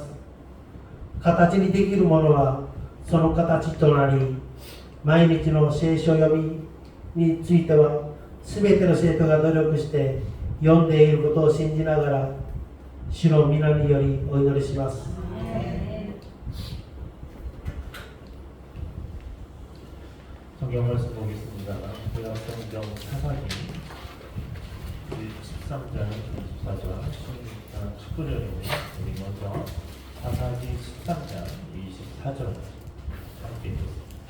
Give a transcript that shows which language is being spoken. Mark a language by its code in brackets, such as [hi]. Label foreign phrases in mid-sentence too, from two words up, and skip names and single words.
[ja] 形にできるものはその形となり、毎日の聖書読みについては全ての生徒が努力して読んでいることを信じながら、主の皆によりお祈りします。 [ko] 성경 말씀 보겠습니다. 구약성경 사사기 13장 24절 16장 19절입니다. 우리 먼저 사사기 13장 24절 함께 읽겠습니다.